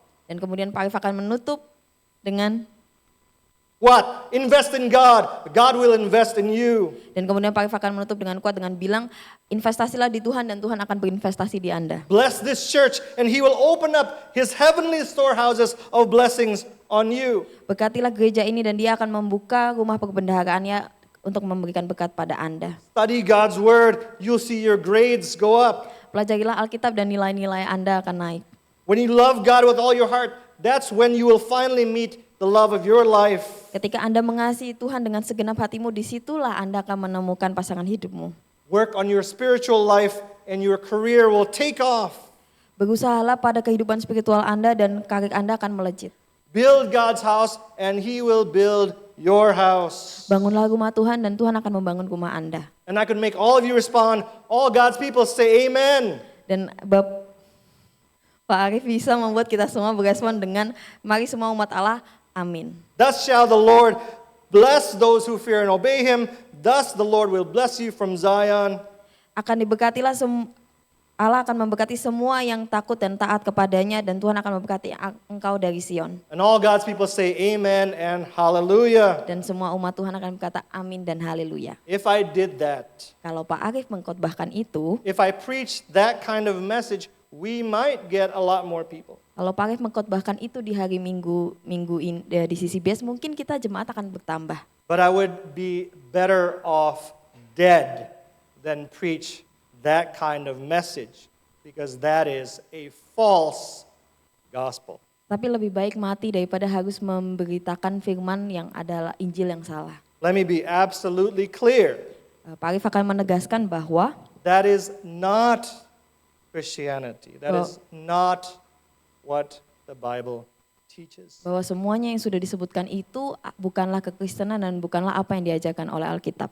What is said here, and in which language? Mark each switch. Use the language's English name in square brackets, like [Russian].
[Indonesian] Dan kemudian Pak Arif akan menutup dengan [English] What? Invest in God. God will invest in you. [Indonesian] dan kemudian Pak Arif akan menutup dengan kuat dengan bilang investasilah di Tuhan dan Tuhan akan berinvestasi di Anda. [English] Bless this church and He will open up His heavenly storehouses of blessings on you. [Indonesian] Berkatilah gereja ini dan Dia akan membuka rumah perbendaharaannya untuk memberikan berkat pada Anda. [English] Study God's word. You'll see your grades go up. [Indonesian] Pelajarilah Alkitab dan nilai-nilai Anda akan naik. [English] When you love God with all your heart, that's when you will finally meet the love of your life. [Indonesian] Ketika Anda mengasihi Tuhan dengan segenap hatimu, disitulah Anda akan menemukan pasangan hidupmu. [English] Work on your spiritual life and your career will take off. [Indonesian] Berusahalah pada kehidupan spiritual Anda dan karir Anda akan melejit. [English] Build God's house and He will build your house. [Indonesian] Bangunlah rumah Tuhan dan Tuhan akan membangun rumah Anda. [English] And I could make all of you respond, all God's people say amen. [Indonesian] Dan Pak Arif bisa membuat kita semua berespon dengan mari semua umat Allah, amin. [English] Thus shall the Lord bless those who fear and obey Him. Thus the Lord will bless you from Zion. [Indonesian] Akan diberkatilah Allah akan memberkati semua yang takut dan taat kepadanya dan Tuhan akan memberkati engkau dari Sion. [English] And all God's people say amen and hallelujah. [Indonesian] Dan semua umat Tuhan akan berkata amin dan haleluya. [English] If I did that, [Indonesian] Kalau Pak Arif mengkhotbahkan itu, [English] if I preached that kind of message, we might get a lot more people. [Indonesian] kalau Pak Arif mengkhotbahkan itu di hari Minggu di CCBS, mungkin kita jemaat akan bertambah. [English] But I would be better off dead than preach that kind of message, because that is a false gospel. [Indonesian] Tapi lebih baik mati daripada harus memberitakan firman yang adalah Injil yang salah. [English] Let me be absolutely clear. [Indonesian] Pak Arif akan menegaskan bahwa [English] That is not Christianity. That is not what the Bible teaches. [Indonesian] bahwa semuanya yang sudah disebutkan itu bukanlah kekristenan dan bukanlah apa yang diajarkan oleh Alkitab.